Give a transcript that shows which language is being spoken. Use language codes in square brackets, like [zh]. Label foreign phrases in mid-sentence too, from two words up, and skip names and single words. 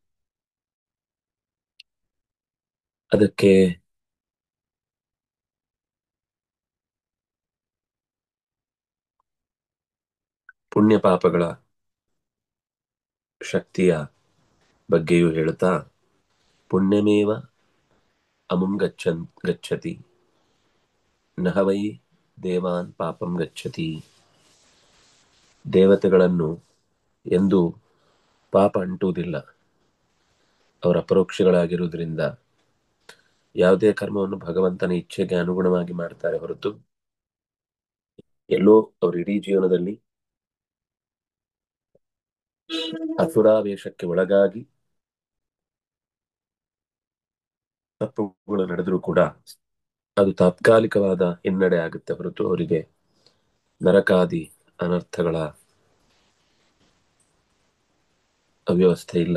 [kn] ಅದಕ್ಕೆ ಪುಣ್ಯ ಪಾಪಗಳ ಶಕ್ತಿಯ ಬಗ್ಗೆಯೂ ಹೇಳುತ್ತಾ [sa] ಪುಣ್ಯಮೇವ ಅಮುಂ ಗಚ್ಚತಿ ನಹ ವೈ ದೇವಾನ್ ಪಾಪಂ ಗಚ್ಚತಿ. [kn] ದೇವತೆಗಳನ್ನು ಎಂದು ಪಾಪ ಅಂಟುವುದಿಲ್ಲ. ಅವರ ಅಪರೋಕ್ಷಗಳಾಗಿರುವುದರಿಂದ ಯಾವುದೇ ಕರ್ಮವನ್ನು ಭಗವಂತನ ಇಚ್ಛೆಗೆ ಅನುಗುಣವಾಗಿ ಮಾಡ್ತಾರೆ ಹೊರತು ಎಲ್ಲೋ ಅವರು ಇಡೀ ಜೀವನದಲ್ಲಿ ಅಸುರಾವೇಶಕ್ಕೆ ಒಳಗಾಗಿ ತಪ್ಪುಗಳು ನಡೆದರೂ ಕೂಡ ಅದು ತಾತ್ಕಾಲಿಕವಾದ ಹಿನ್ನಡೆ ಆಗುತ್ತೆ ಹೊರತು ಅವರಿಗೆ ನರಕಾದಿ ಅನರ್ಥಗಳ ಅವ್ಯವಸ್ಥೆ ಇಲ್ಲ.